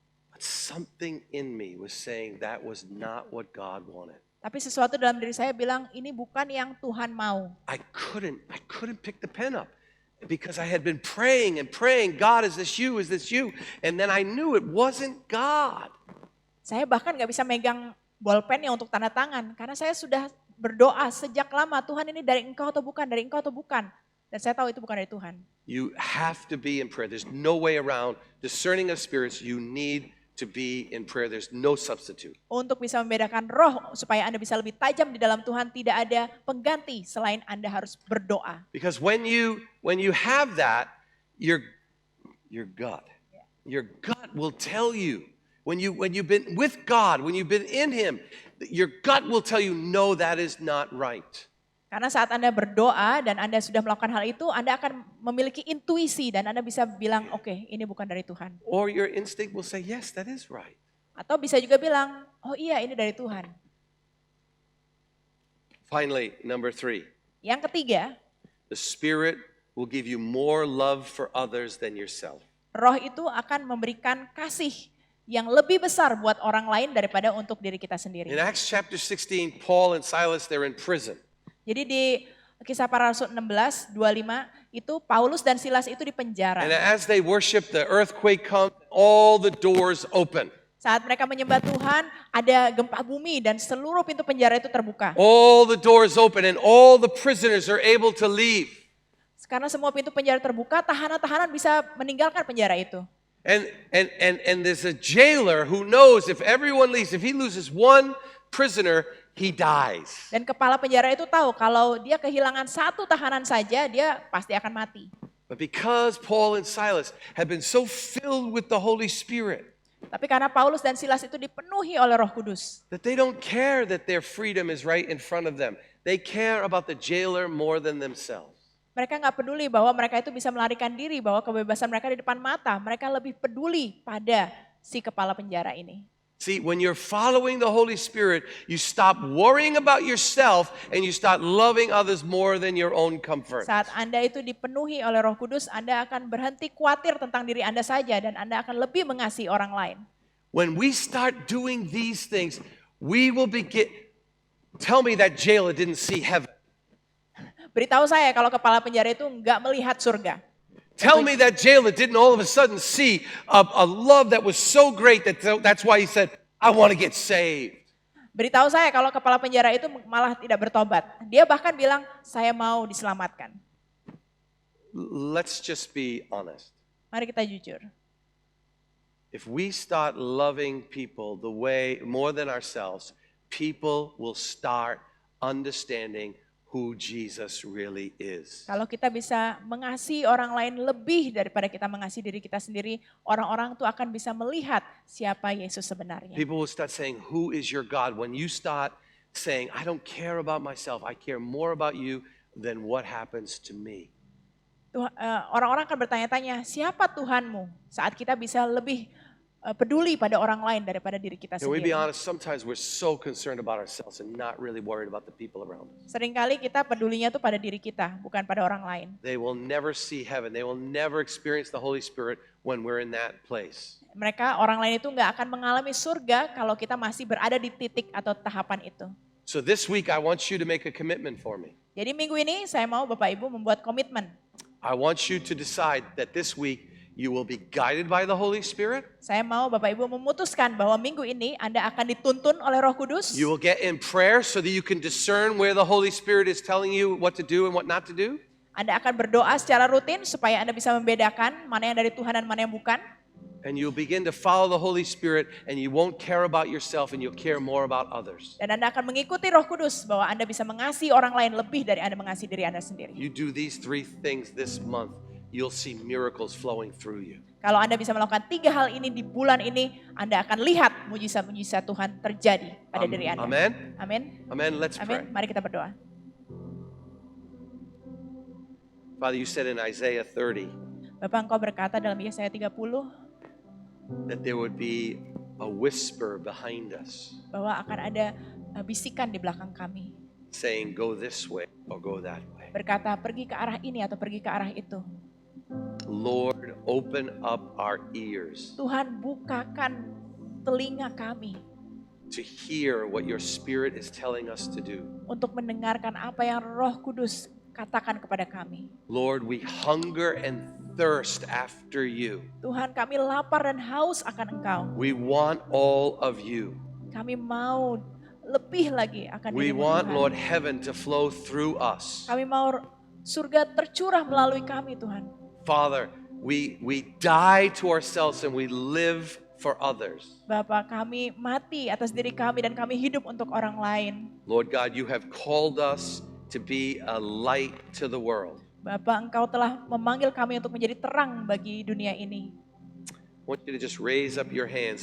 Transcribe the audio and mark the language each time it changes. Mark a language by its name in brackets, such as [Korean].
[English] But something in me was saying that was not what God wanted. [Indonesian] Tapi sesuatu dalam diri saya bilang ini bukan yang Tuhan mau. [English] I couldn't pick the pen up because I had been praying and praying, God, is this you? Is this you? And then I knew it wasn't God. [Indonesian] Saya bahkan nggak bisa megang bolpen yang untuk tanda tangan karena saya sudah berdoa sejak lama, Tuhan ini dari Engkau atau bukan, dari Engkau atau bukan. Dan saya tahu itu bukan dari Tuhan. [English] You have to be in prayer. There's no way around discerning of spirits. You need to be in prayer. There's no substitute. [Indonesian] Untuk bisa membedakan roh supaya Anda bisa lebih tajam di dalam Tuhan, tidak ada pengganti selain Anda harus berdoa. [English] Because when you have that, your gut will tell you when you've been with God, when you've been in Him, your gut will tell you no, that is not right. [Indonesian] Karena saat Anda berdoa dan Anda sudah melakukan hal itu, Anda akan memiliki intuisi dan Anda bisa bilang, oke, ini bukan dari Tuhan. [English] Or your instinct will say, yes, that is right. [Indonesian] Atau bisa juga bilang, oh iya ini dari Tuhan. [English] Finally, number 3. [Indonesian] Yang ketiga, [English] The Spirit will give you more love for others than yourself. [Indonesian] Roh itu akan memberikan kasih yang lebih besar buat orang lain daripada untuk diri kita sendiri. [English] In Acts chapter 16, Paul and Silas, they're in prison. [Indonesian] Jadi di Kisah Para Rasul 16, 25, itu Paulus dan Silas itu di penjara. [English] And as they worship, the earthquake comes, all the doors open. [Indonesian] Saat mereka menyembah Tuhan, ada gempa bumi dan seluruh pintu penjara itu terbuka. [English] All the doors open and all the prisoners are able to leave. [Indonesian] Karena semua pintu penjara terbuka, tahanan-tahanan bisa meninggalkan penjara itu. [English] And there's a jailer who knows if everyone leaves, if he loses one prisoner, he dies. [Indonesian] Dan kepala penjara itu tahu kalau dia kehilangan satu tahanan saja, dia pasti akan mati. [English] But because Paul and Silas have been so filled with the Holy Spirit, [Indonesian] Tapi karena Paulus dan Silas itu dipenuhi oleh Roh Kudus, [English] that they don't care that their freedom is right in front of them. They care about the jailer more than themselves. [Indonesian] mereka nggak peduli bahwa mereka itu bisa melarikan diri, bahwa kebebasan mereka di depan mata. Mereka lebih peduli pada si kepala penjara ini. [English] See, when you're following the Holy Spirit, you stop worrying about yourself and you start loving others more than your own comfort. [Indonesian] Saat Anda itu dipenuhi oleh Roh Kudus, Anda akan berhenti khawatir tentang diri Anda saja dan Anda akan lebih mengasihi orang lain. [English] When we start doing these things, we will begin. Tell me that jailer didn't see heaven. [Indonesian] Beritahu saya kalau kepala penjara itu nggak melihat surga. [English] Tell me that jailer didn't all of a sudden see a love that was so great that's why he said, I want to get saved. [Indonesian] Beritahu saya kalau kepala penjara itu malah tidak bertobat. Dia bahkan bilang, saya mau diselamatkan. [English] Let's just be honest. [Indonesian] Mari kita jujur. [English] If we start loving people the way more than ourselves, people will start understanding who Jesus really is. [Indonesian] Kalau kita bisa mengasihi orang lain lebih daripada kita mengasihi diri kita sendiri, orang-orang itu akan bisa melihat siapa Yesus sebenarnya. [English] People will start saying, who is your God? When you start saying, I don't care about myself, I care more about you than what happens to me. [Indonesian] Orang-orang akan bertanya-tanya, siapa Tuhanmu? Saat kita bisa lebih peduli pada orang lain daripada diri kita [English] Can we be [Indonesian] sendiri. [English] honest? Sometimes we're so concerned about ourselves and not really worried about the people around us. [Indonesian] Seringkali kita pedulinya tuh pada diri kita, bukan pada orang lain. [English] They will never see heaven. They will never experience the Holy Spirit when we're in that place. [Indonesian] Mereka, orang lain itu nggak akan mengalami surga kalau kita masih berada di titik atau tahapan itu. [English] So this week, I want you to make a commitment for me. [Indonesian] Jadi minggu ini saya mau Bapak Ibu membuat komitmen. [English] I want you to decide that this week you will be guided by the Holy Spirit. [Indonesian] Saya mau Bapak Ibu memutuskan bahwa minggu ini Anda akan dituntun oleh Roh Kudus. [English] You will get in prayer so that you can discern where the Holy Spirit is telling you what to do and what not to do. [Indonesian] Anda akan berdoa secara rutin supaya Anda bisa membedakan mana yang dari Tuhan dan mana yang bukan. [English] And you'll begin to follow the Holy Spirit and you won't care about yourself and you'll care more about others. [Indonesian] Dan Anda akan mengikuti Roh Kudus bahwa Anda bisa mengasihi orang lain lebih dari Anda mengasihi diri Anda sendiri. [English] You do these 3 things this month, you'll see miracles flowing through you. [Indonesian] Kalau Anda bisa melakukan 3 hal ini di bulan ini, Anda akan lihat mujizat-mujizat Tuhan terjadi pada diri Anda. [English] Amen. [Indonesian] Amin. [English] Amen. Let's pray. [Indonesian] Amin. Mari kita berdoa. [English] Father, you said in Isaiah 30 [Indonesian] Bapak, Engkau berkata dalam Yesaya 30 [English] that there would be a whisper behind us [Indonesian] bahwa akan ada bisikan di belakang kami. [English] saying, go this way or go that way. [Indonesian] Berkata, pergi ke arah ini atau pergi ke arah itu. [English] Lord, open up our ears [Indonesian] Tuhan, bukakan telinga kami [English] to hear what your Spirit is telling us to do. [Indonesian] untuk mendengarkan apa yang Roh Kudus katakan kepada kami. [English] Lord, we hunger and thirst after you. [Indonesian] Tuhan, kami lapar dan haus akan Engkau. [English] We want all of you. [Indonesian] Kami mau lebih lagi akan [English] We [Indonesian] diri-Mu, [English] want, [Indonesian] Tuhan. [English] Lord, heaven to flow through us. [Indonesian] Kami mau surga tercurah melalui kami, Tuhan. [English] Father, we die to ourselves and we live for others. [Indonesian] Bapak, kami mati atas diri kami dan kami hidup untuk orang lain. [English] Lord God, you have called us to be a light to the world. [Indonesian] Bapak, Engkau telah memanggil kami untuk menjadi terang bagi dunia ini. [English] I want you to just raise up your hands